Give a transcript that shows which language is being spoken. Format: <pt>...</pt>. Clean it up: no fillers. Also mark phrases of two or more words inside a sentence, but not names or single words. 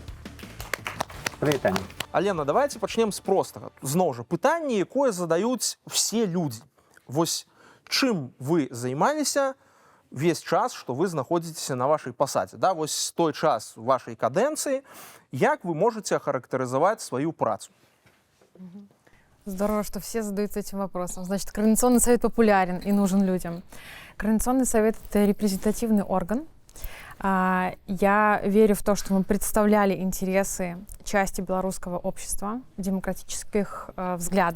<be>Прывітанне. Алена, давайте пачнем з простага. Зноў жа, пытанне, якое задаюць все людзі. Вось чым вы займаліся весь час, што вы знаходзіцеся на вашай пасадзе. Да? Вось той час вашай кадэнцыі, як</be> <ru>вы можете охарактеризовать свою</ru> <be>працу?</be> <ru>Здорово, что все задаются этим вопросом. Значит, Координационный совет популярен и нужен людям. Координационный совет – это репрезентативный орган. Я верю в то, что мы представляли интересы части белорусского общества, демократических взглядов.</ru>